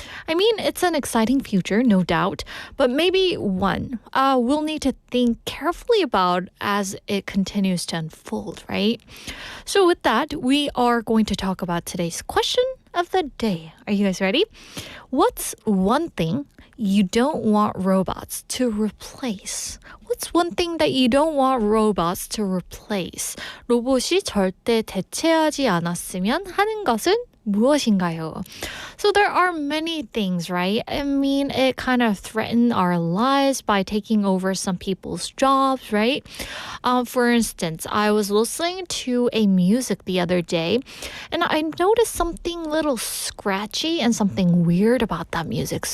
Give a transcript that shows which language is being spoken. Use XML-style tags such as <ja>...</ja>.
<en>I mean, it's an exciting future, no doubt, but maybe one we'll need to think carefully about as it continues to unfold, right? So with that, we are going to talk about today's question of the day. Are you guys ready? What's one thing you don't want robots to replace? What's one thing that you don't want robots to replace?</en> <ko>로봇이 절대 대체하지 않았으면 하는 것은 무엇인가요?</ko> <en>So there are many things, right? I mean, it kind of threatened our lives by taking over some people's jobs, right? For instance, I was listening to a music the other day, and I noticed something little scratchy and something weird about that music.</en>